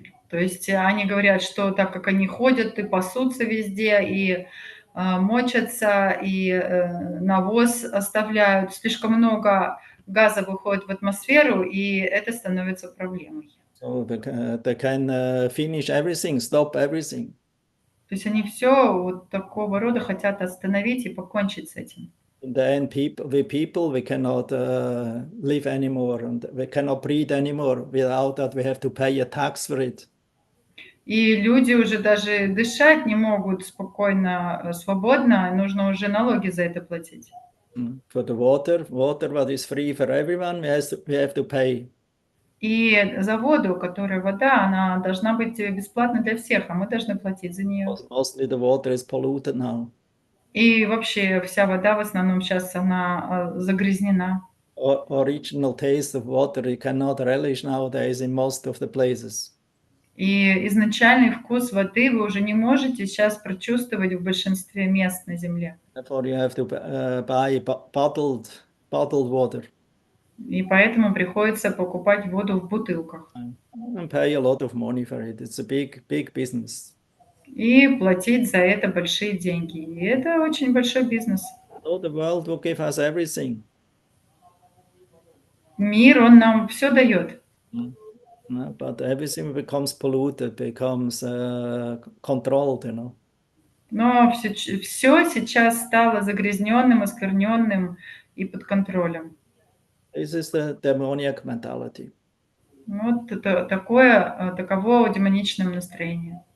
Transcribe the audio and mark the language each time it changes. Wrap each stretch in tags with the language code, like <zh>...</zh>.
<ru>То есть они говорят, что так как они ходят и пасутся везде, и мочатся, и навоз оставляют, слишком много газа выходит в атмосферу, и это становится проблемой.</ru> <en>So they can finish everything, stop everything.</en> <ru>То есть они все вот такого рода хотят остановить и покончить с этим.</ru> <en>In the end, we cannot live anymore, and we cannot breathe anymore. Without that, we have to pay a tax for it.</en> <ru>И люди уже даже дышать не могут спокойно, свободно, нужно уже налоги за это платить.</ru> <en>For the water what is free for everyone, we have to pay.</en> <ru>И за воду, которая вода, она должна быть бесплатна для всех, а мы должны платить за нее.</ru> <en>Mostly the water is polluted now.</en> <ru>И вообще вся вода в основном сейчас она загрязнена.</ru> <en>Original taste of water you cannot relish nowadays in most of the places.</en> <ru>И изначальный вкус воды вы уже не можете сейчас прочувствовать в большинстве мест на Земле.</ru> <en>Therefore, you have to buy bottled water.</en> <ru>И поэтому приходится покупать воду в бутылках.</ru> <en>And pay a lot of money for it. It's a big business.</en> <ru>И платить за это большие деньги. И это очень большой бизнес.</ru> <en>So the world will give us everything.</en> <ru>Мир, он нам все дает.</ru> <en>But everything becomes polluted, becomes controlled,</en> <ru>Но все сейчас стало загрязненным, оскверненным и под контролем.</ru> <en>This is the demoniac mentality.</en> <ru>Вот это таково демоничное настроение.</ru>